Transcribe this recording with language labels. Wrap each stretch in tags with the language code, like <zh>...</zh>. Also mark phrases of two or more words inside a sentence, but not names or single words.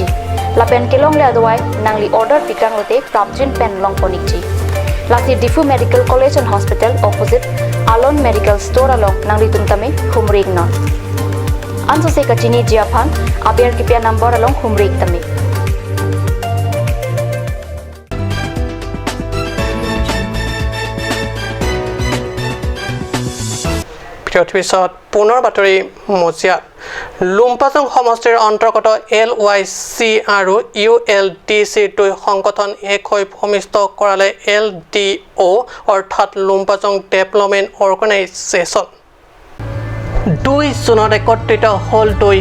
<mjw>Lapen kelong le adawai nangli order pikang lote prapjin pen long poniji. Lasi Difu Medical College and Hospital opposite Alon Medical Store along nangli tumtame humrig non. Anso se kachini jiaphan aber kipya number along humrig tame.</mjw> <as>পিছত পুনৰ বাতৰি মজিয়াত লুম্পাজং সমষ্টিৰ অন্তৰ্গত LYC আৰু ULDC দুই সংগঠন এক হৈ ভূমিষ্ঠ কৰালে LDO অৰ্থাৎ লুম্পাজং ডেভেলপমেণ্ট অৰ্গেনাইজেশ্যন 2 জুনত একত্ৰিত হ'ল দুই</as>